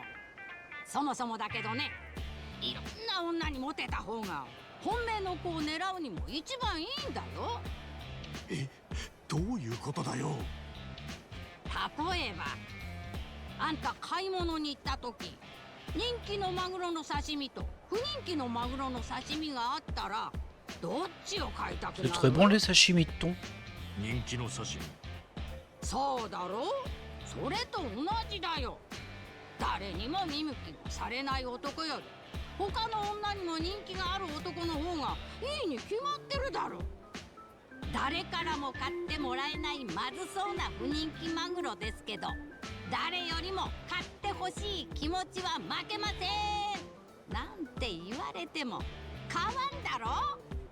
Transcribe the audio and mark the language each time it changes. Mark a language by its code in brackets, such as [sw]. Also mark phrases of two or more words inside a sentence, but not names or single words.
[ja] そもそもだけどね、いろんな女にモテた方が本命の子を狙うにも一番いいんだよ。え、どういうことだよ。例えばあんた買い物に行った時、人気のマグロの刺身と不人気のマグロの刺身があったらどっちを買いたくな [fr] C'est [ja] る？ [fr] très bon les sashimi de thon. [ja] 人気の刺身。そうだろう、それと同じだよ。誰にも見向きもされない男より他の女にも人気がある男の方がいいに決まってるだろう。誰からも買ってもらえないまずそうな不人気マグロですけど、誰よりも買ってほしい気持ちは負けませんなんて言われても変わんだろ。